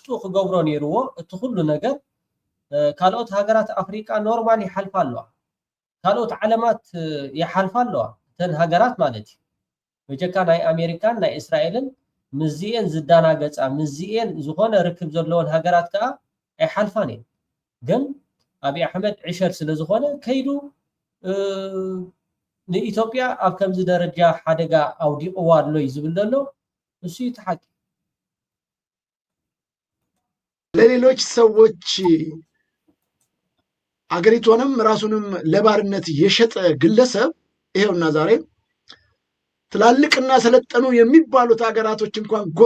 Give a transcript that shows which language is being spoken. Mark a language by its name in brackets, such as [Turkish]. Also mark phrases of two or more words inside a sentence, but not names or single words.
[Tigrinya] ክገብሮ ነይርዎ። እቲ ኩሉ ነገር ካልኦት ሃገራት ኣፍሪቃ ኖርማል ይሓልፋ ኣለዋ፣ ካልኦት ዓለማት ይሓልፋ ኣለዋ እተን ሃገራት ማለት እዩ። በጀካ ናይ ኣሜሪካን ናይ እስራኤልን ምዚአን ዝዳናገፃ ምዚአን ዝኾነ ርክብ ዘለዎን ሃገራት ከዓ ኣይሓልፋን እየን። ግን ኣብይ ኣሕመድ ዕሸር ስለ ዝኾነ ከይዱ ንኢትዮጵያ ኣብ ከምዚ ደረጃ ሓደጋ ኣውዲቕዋ ኣሎ እዩ ዝብል ዘሎ እሱ ይተሓቂ። [Amharic] ለሌሎች ሰዎች አገሪቷንም ራሱንም ለባርነት የሸጠ ግለሰብ ይሄውና ዛሬ ትላልቅና ሰለጠኑ የሚባሉት ሀገራቶች እንኳን ጎራ